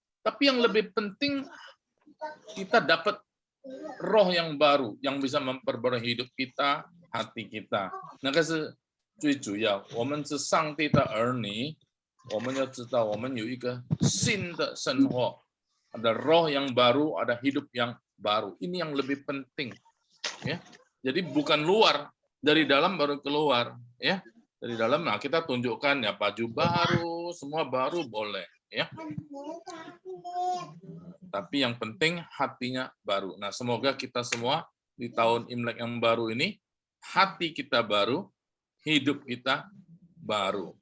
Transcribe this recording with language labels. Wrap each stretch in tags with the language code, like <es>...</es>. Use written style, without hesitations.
<id>Tapi yang lebih penting kita dapat roh yang baru yang bisa memperbarui hidup kita, hati kita.</id> <zh>那个是最主要。我们是上帝的儿女，我们要知道我们有一个新的生活，</zh> <id>ada roh yang baru,</id> <zh>ada hidup yang baru.</zh> <id>Ini yang lebih penting, ya. Jadi bukan luar, dari dalam baru keluar, ya. Dari dalam, nah kita tunjukkan ya baju baru, semua baru boleh, ya. Tapi yang penting hatinya baru. Nah, semoga kita semua di tahun Imlek yang baru ini, hati kita baru, hidup kita baru.</id>